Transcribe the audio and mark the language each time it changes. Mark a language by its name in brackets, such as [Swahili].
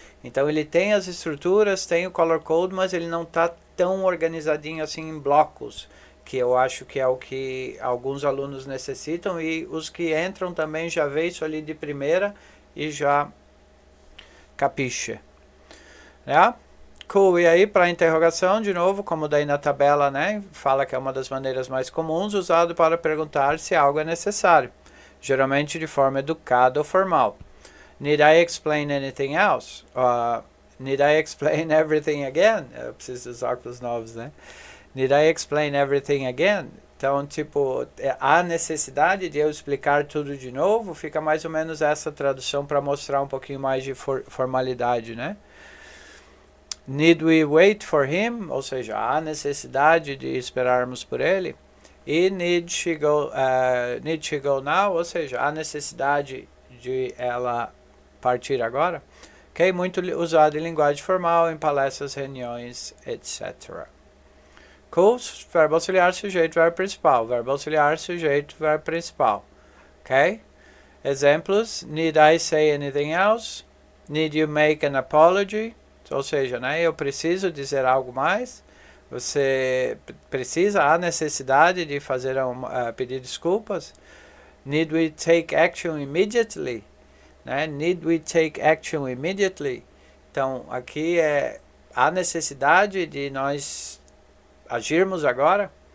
[Portuguese] Então ele tem as estruturas, tem o color code, mas ele não está tão organizadinho assim em blocos, que eu acho que é o que alguns alunos necessitam, e os que entram também já vê isso ali de primeira e já capixa. Né? Cool, e aí para interrogação, de novo, como daí na tabela, né, fala que é uma das maneiras mais comuns, usado para perguntar se algo é necessário, geralmente de forma educada ou formal. [English] Need I explain anything else? Need I explain everything again? [Portuguese] Eu preciso dos óculos novos, né? [English] Need I explain everything again? [Portuguese] Então, tipo, a necessidade de eu explicar tudo de novo, fica mais ou menos essa tradução para mostrar um pouquinho mais de formalidade, né? [English] Need we wait for him? [Portuguese] Ou seja, há necessidade de esperarmos por ele. E [English] need she go now? [Portuguese] Ou seja, há necessidade de ela partir agora. Ok? Muito usado em linguagem formal, em palestras, reuniões, etc. Cool? Verbo auxiliar, sujeito, verbo principal. Verbo auxiliar, sujeito, verbo principal. Ok? Exemplos. [English] Need I say anything else? Need you make an apology? [Portuguese] Ou seja, né, eu preciso dizer algo mais, você precisa, há necessidade de fazer pedir desculpas. [English] Need we take action immediately? Né? Need we take action immediately? [Portuguese] Então, aqui há necessidade de nós agirmos agora.